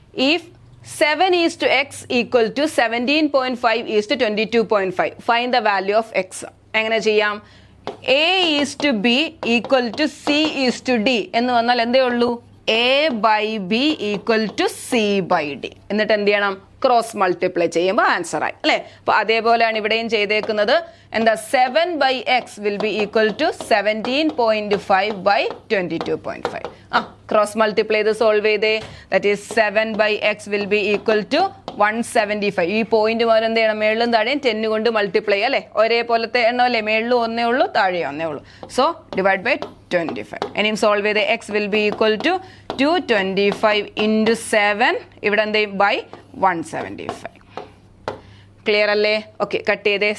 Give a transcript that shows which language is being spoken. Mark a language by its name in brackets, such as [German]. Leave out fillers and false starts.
[English] If 7:x = 17.5:22.5 find the value of x. [Malayalam] എങ്ങനെ ചെയ്യാം? A:B = C:D എന്ന് വന്നാൽ എന്തേ ഉള്ളൂ, A/B = C/D. എന്നിട്ട് എന്ത് ചെയ്യണം? ക്രോസ് മൾട്ടിപ്ലൈ ചെയ്യുമ്പോൾ ആൻസർ ആയി അല്ലേ. അപ്പോൾ അതേപോലെയാണ് ഇവിടെയും ചെയ്തേക്കുന്നത്. [English] എന്താ 7/x will be equal to 17.5/22.5. [Malayalam] Cross multiply ചെയ്ത് സോൾവ് ചെയ്തേ. [English] That is 7/x will be equal to 175. [Malayalam] ഈ പോയിന്റ് മുതൽ എന്ത് ചെയ്യണം? മേളിലും താഴെയും 10 കൊണ്ട് മൾട്ടിപ്ലൈ അല്ലേ. ഒരേപോലത്തെ എണ്ണം അല്ലേ, മേളിലും 1 ഉള്ളൂ, താഴെ 1 ഉള്ളൂ. [English] So divide by 25. [Malayalam] ഇനിയും സോൾവ് ചെയ്ത് [English] x will be equal to 225 × 7 [Malayalam] ഇവിടെ എന്ത് ചെയ്യും? ബൈ 175. ക്ലിയർ അല്ലേ? ഓക്കെ, കട്ട് ചെയ്തേ.